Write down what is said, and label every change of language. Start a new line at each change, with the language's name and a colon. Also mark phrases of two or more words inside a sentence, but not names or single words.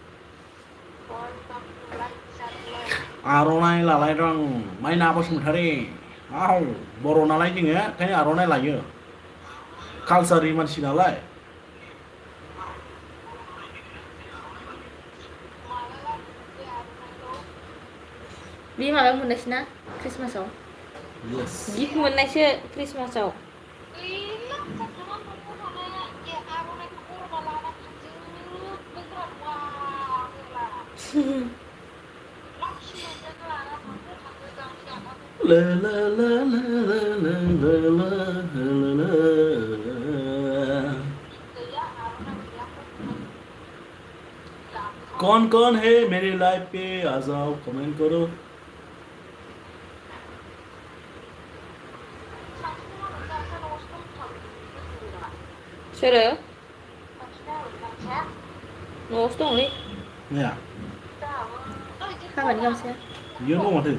Bodo: आर'नाइ लालायदों आं माइना बसुमतारी औ बर' नालाय जोङो ओंखायनो आर'नाइ लायो कालसारनि मानसि नालाय बे माबायाव मोननायसो ना क्रिसमासाव यस गिफ्ट मोननायसो क्रिसमासाव ला ला ला ला ला ला ला ला
Hindi: कौन है मेरे लाइव पे आ जाओ कमेंट करो
Bodo: सोरो न'आवसो दंलै माया हाबानि गामसाया बियो दं माथो